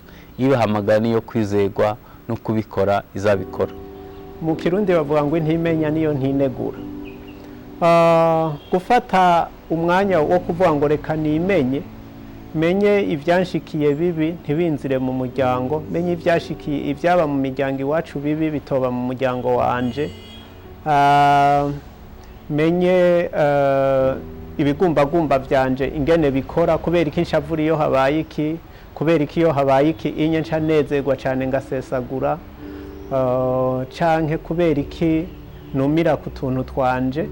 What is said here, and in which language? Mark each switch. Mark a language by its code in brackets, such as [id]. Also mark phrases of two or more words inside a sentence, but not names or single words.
[rn] Ibahamagara niyo kwizerwa no kubikora izabikora. Mu Kirundi bavuga ngo intimenya niyo ntinegura. Gufata umwanya wo kuvuga ngo reka nimenye, menye ibyanshikiye bibi ntibinzire mu muryango, menye ibyashikiye ibyaba mu miryango iwacu bibi bitoba mu muryango wanje, menye ibigumbagumba byanje ingene bikora, kubera iki nshavura iyo habaye iki, kubera iki iyo habaye iki inye nca nezerwa cyane ngasesagura, canke kubera iki numira ku tuntu twanje.